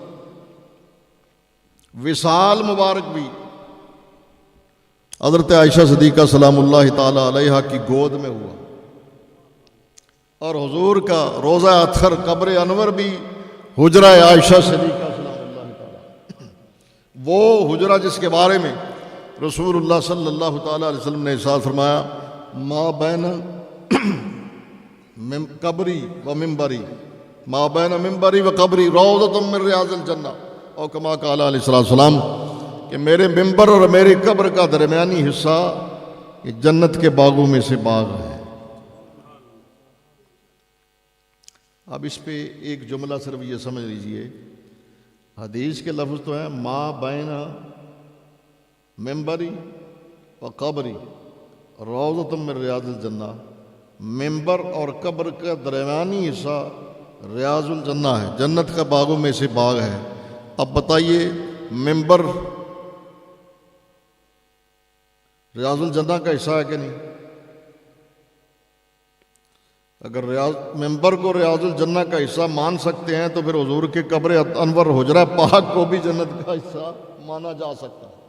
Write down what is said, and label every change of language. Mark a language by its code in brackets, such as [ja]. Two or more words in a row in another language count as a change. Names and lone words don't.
[ur] وصال مبارک بھی حضرت عائشہ صدیقہ [ar] سلام اللہ تعالی علیہا [ur] کی گود میں ہوا، اور حضور کا روضہ اطہر قبر انور بھی حجرہ عائشہ صدیقہ [ar] سلام اللہ تعالی، [ur] وہ حجرہ جس کے بارے میں [ar] رسول اللہ صلی اللہ تعالی علیہ وسلم [ur] نے ارشاد فرمایا [ar] ما بین قبری و منبری، ما بین منبری و قبری روضۃ من ریاض الجنہ، [ur] اور [ar] کما قال علیہ السلام [ur] کہ میرے ممبر اور میرے قبر کا درمیانی حصہ یہ جنت کے باغوں میں سے باغ ہے۔ اب اس پہ ایک جملہ صرف یہ سمجھ لیجئے، حدیث کے لفظ تو ہیں [ar] ما بین ممبری و قبری روضۃ من ریاض الجنہ، [ur] ممبر اور قبر کا درمیانی حصہ [ar] ریاض الجنہ [ur] ہے، جنت کا باغوں میں سے باغ ہے۔ اب بتائیے ممبر [ar] ریاض الجنہ [ur] کا حصہ ہے کہ نہیں؟ اگر ممبر کو [ar] ریاض الجنہ [ur] کا حصہ مان سکتے ہیں تو پھر حضور کے قبر انور حجرہ پاک کو بھی جنت کا حصہ مانا جا سکتا ہے۔